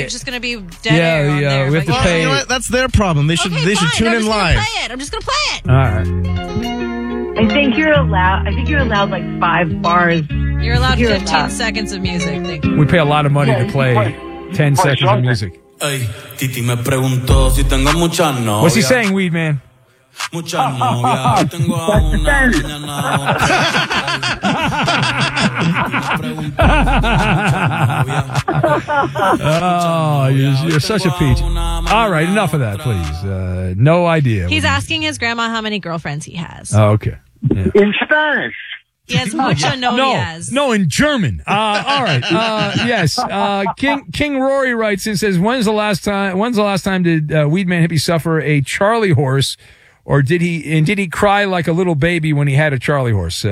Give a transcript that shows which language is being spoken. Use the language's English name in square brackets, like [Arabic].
[English] It's just going to be dead. Yeah, air on yeah, there, we have to pay. You know what? That's their problem. They should tune in live. I'm just going to play it. All right. I think you're allowed like 5 bars. You're allowed 15 seconds of music. We pay a lot of money to play 10 seconds of music. [Spanish] Hey, Titi me preguntó si tengo mucha novia. [English] What's he saying, Weed Man? [Spanish] Mucha novia. Tengo a una niña en la otra. [English] Oh, you're such a peach. All right, enough of that, please. No idea. He's asking his grandma how many girlfriends he has. Oh, okay. Yeah. In Spanish. Yes, [Spanish] mucho novias. [English] No, in German. All right. Yes. King Rory writes and says, when's the last time did Weedman Hippie suffer a Charlie horse, or did he cry like a little baby when he had a Charlie horse?